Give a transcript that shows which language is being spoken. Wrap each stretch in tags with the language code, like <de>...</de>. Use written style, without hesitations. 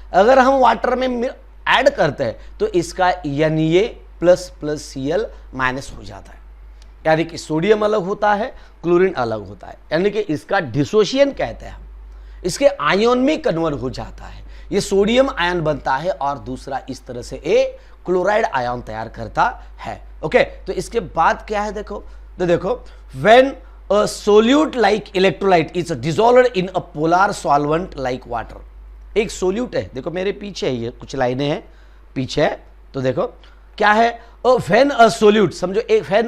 <hi>अगर हम वाटर में ऐड करते हैं तो इसका Na plus plus Cl minus हो जाता है, यानी कि सोडियम अलग होता है, क्लोरीन अलग होता है, यानी कि इसका डिसोशिएशन कहते हैं हम। इसके आयन में कन्वर्ट हो जाता है, ये सोडियम आयन बनता है और दूसरा इस तरह से ए क्लोराइड आयन तैयार करता है। ओके, तो इसके बाद क्या है देखो, तो देखो</hi> <en>when a solute like electrolyte is dissolved in a polar solvent like water,</en> <hi>एक सोल्यूट है, देखो मेरे पीछे है, ये कुछ लाइनें हैं पीछे है, तो देखो क्या है,</hi> <en>when a solute,</en> <hi>समझो एक</hi>